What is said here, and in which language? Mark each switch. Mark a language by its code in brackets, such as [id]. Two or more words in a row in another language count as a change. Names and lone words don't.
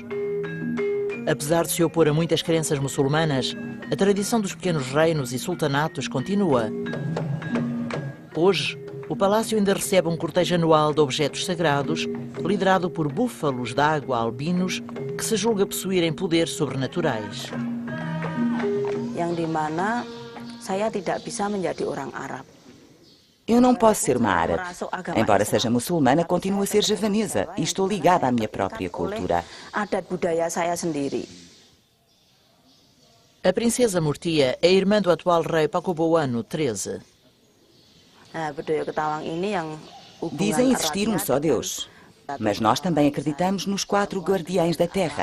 [pt] Apesar de se opor a muitas crenças muçulmanas, a tradição dos pequenos reinos e sultanatos continua. Hoje, o palácio ainda recebe um cortejo anual de objetos sagrados, liderado por búfalos de água albinos, que se julga possuírem poderes sobrenaturais. [id] Yang di mana saya tidak bisa menjadi orang Arab. [pt] Eu não posso ser uma árabe. Embora seja muçulmana, continuo a ser javanesa e estou ligada à minha própria cultura. A princesa Murtia é irmã do atual rei Pakubuwono XIII. Dizem existir um só Deus, mas nós também acreditamos nos 4 guardiães da terra.